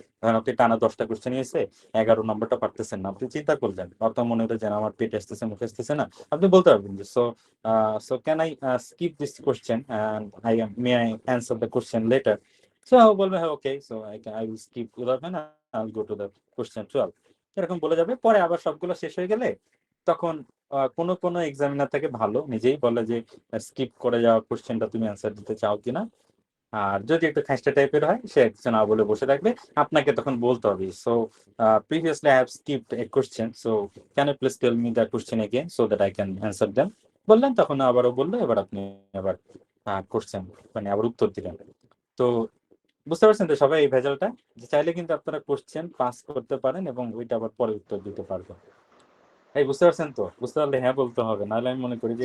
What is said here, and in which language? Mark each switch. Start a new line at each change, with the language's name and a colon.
Bangla: ধরেন আপনি টানা 10টা কোশ্চেন নিয়েছে, 11 নম্বরটা পারতেছেন না, আপনি চিন্তা করলেন, অর্থাৎ মনে হলো যে না, আমার পেটে আসতেছে মুখে আসতেছে না, আপনি বলতে পারবেন যে
English: So can I skip this question and may I answer the question later?
Bangla: So বলবে হ্যাঁ ওকে,
English: so I will skip 11 I will go to the question 12,
Bangla: এরকম বলে যাবে। পরে আবার সবগুলো শেষ হয়ে গেলে তখন কোনো কোনো এক্সামিনার থেকে ভালো নিজেই বলে যে স্কিপ করে যাওয়া কোশ্চেনটা তুমি অ্যান্সার দিতে চাও কিনা, আর যদি একটু খাইস্টা টাইপের হয় সে কিছু না বলে বসে থাকবে, আপনাকে তখন বলতে হবে
English: So previously I have skipped a question, so can you please tell me the question again so that I can answer them?
Bangla: বললেন, তখন আবারও বললো, এবার আপনি আবার কোশ্চেন মানে আবার উত্তর দিলেন। তো বুঝতে পারছেন তো সবাই এই ভেজালটা, যে চাইলে কিন্তু আপনারা কোশ্চেন পাস করতে পারেন এবং ওইটা আবার পরে উত্তর দিতে পারবেন। এই বুঝতে পারছেন তো? বুঝতে পারলে হ্যাঁ বলতে হবে, নাহলে আমি মনে করি যে